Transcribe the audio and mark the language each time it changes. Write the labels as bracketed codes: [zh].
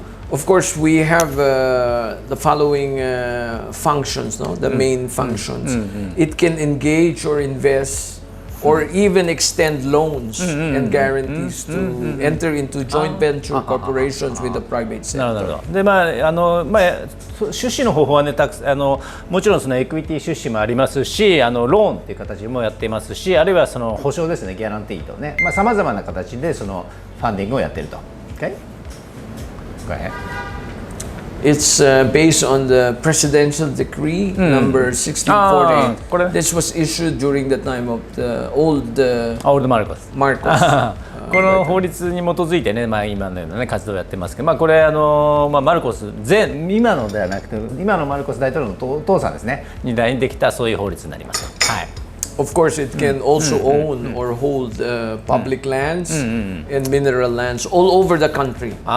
[en] Of course, we have the following functions, no? The main functions. It can engage or invest or even extend loans and guarantees to enter into joint venture corporations with the private sector. [ja] なるほど。で出資の方法はねもちろんそのエクイティ出資もありますし、ローンっていう形もやっていますし、あるいはその保証ですね、ギャランティーとね、さまざまな形でそのファンディングをやっていると。 [en] Okay? Go ahead. It's based on the presidential decree number 1648. This was issued during the time of the old Marcos. [ja] この法律に基づいてね、今のような、ね、活動をやってますけど、これマルコス今のではなくて今のマルコス大統領のお父さんですねに代にできたそういう法律になります。はい。 [en] Of course, it can also own or hold public lands and mineral lands all over the country.